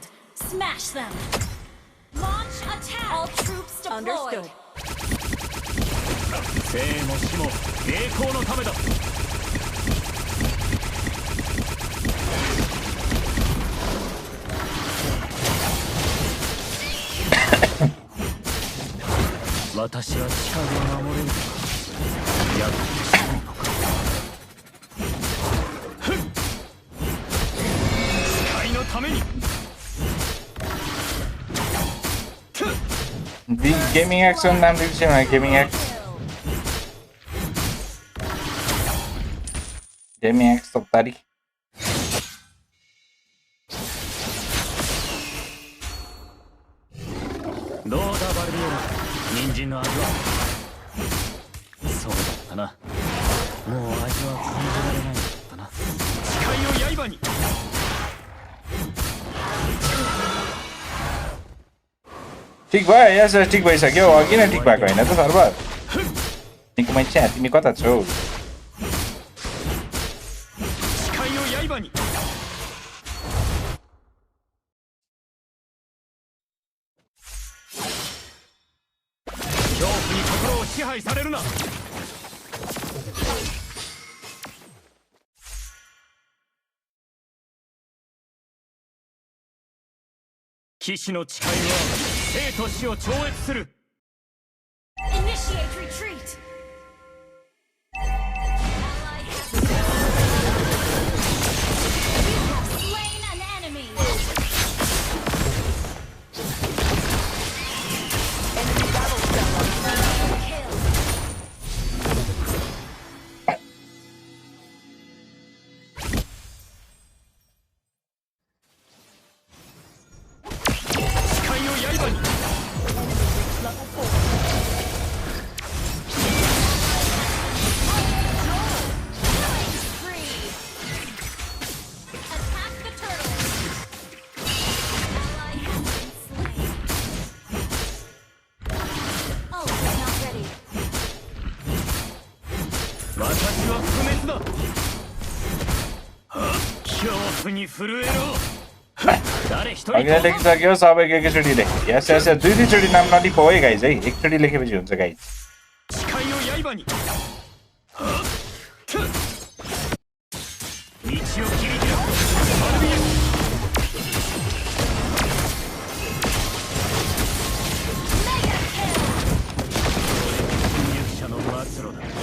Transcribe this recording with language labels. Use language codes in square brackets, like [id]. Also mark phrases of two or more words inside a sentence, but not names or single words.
[en] Smash them! Launch attack! All troops deployed! understood. [ja] 生も死も栄光のためだ私は誓いを守れるやっとしないのか誓いのために [ne] गेमिङ एक्सको नाम दिन्छु गेमिङ एक्स तक्तारी [ja] どうだバルビエラ人参の味はそうだったなもう味は感じられないんだったな誓いを刃に [ne] ठिक भयो यस ठिक भइसक्यो अघि नै ठिक भएको होइन त सर्भर निकोमै चाहिँ तिमी कता छौ [ja] 誓いを刃に恐怖に心を支配されるな騎士の誓いは生と死を超越する [en] Initiate retreat! You have slain an enemy! Enemy battle stone. Kill! [ja] 誓いを刃に [en] Level 4. Free! Attack the turtle! Ally has been slain. Oh, not ready. [ja] 私は不滅だ恐怖に震えろ誰一人 [ne] अघि नै लेखिसक्यो सबैको एकैचोटि लेखेँ यस यस दुई दुईचोटि नाम नलिखो है गाइज है एकचोटि लेखेपछि हुन्छ गाइज [ja] 誓いを刃に道を切り開くアルビエ勇者の末路だ